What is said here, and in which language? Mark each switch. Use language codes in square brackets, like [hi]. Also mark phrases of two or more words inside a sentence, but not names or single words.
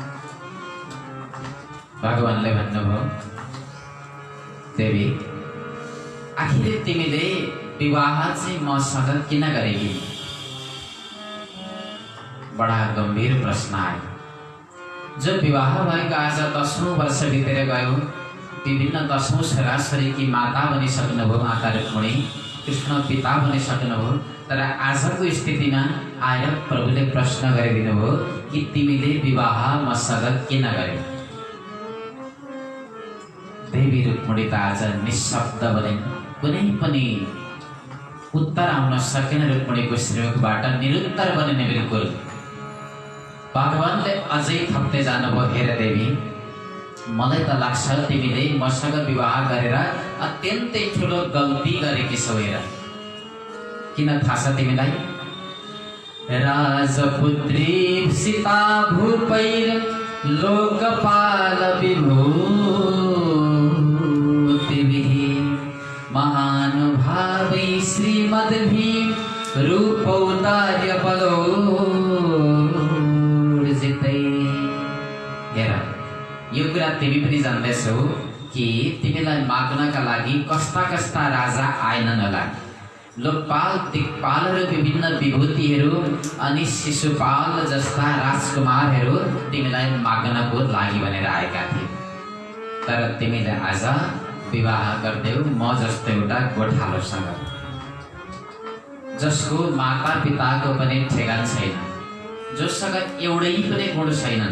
[ne] भगवानले भन्नुभयो देवी आखिर तिमीले विवाह चाहिँ मसँग किन गरेकी? बडा गम्भीर प्रश्न आयो। जो विवाह भएको आज 10औं वर्ष बितेर गयो, विभिन्न 10औं छोराछोरीकी माता बनिसक्नुभयो माता रुक्मणी, कृष्ण पिता बनिसक्नुभयो, तर आजको स्थितिमा आएर प्रभुले प्रश्न गरिदिनु भयो कि तिमीले विवाह मसँग किन गर्यौ? देवी रुक्मणी त आज निशब्द बनिन्, कुनै पनि उत्तर आउन सकेन रुक्मणीको श्रीमुखबाट, निरुत्तर बनिने बिल्कुल। भगवानले अझै थप्दै जानुभयो हेर देवी मलाई त लाग्छ तिमीले मसँग विवाह गरेर अत्यन्तै ठुलो गल्ती गरेकी छौ। हेर किन थाहा छ तिमीलाई? [sa] राजपुत्री सीता भूपैर लोकपाल विभूतिभिः महानुभावै श्रीमद्भिः रूपौदार्य बलोर्जितै। [ne] हेर यो कुरा तिमी पनि जान्दैछौ कि तिमीलाई माग्नका लागि कस्ता कस्ता राजा आएनन् होला। लोकपाल, दिक्पाल र विभिन्न विभूतिहरू अनि शिशुपाल जस्ता राजकुमारहरू तिमीलाई माग्नको लागि भनेर आएका थिए, तर तिमीले आज विवाह गर्दैौ म जस्तो एउटा गोठालोसँग, जसको माता पिताको पनि ठेगान छैन, जोसँग एउटै पनि गुण छैनन्।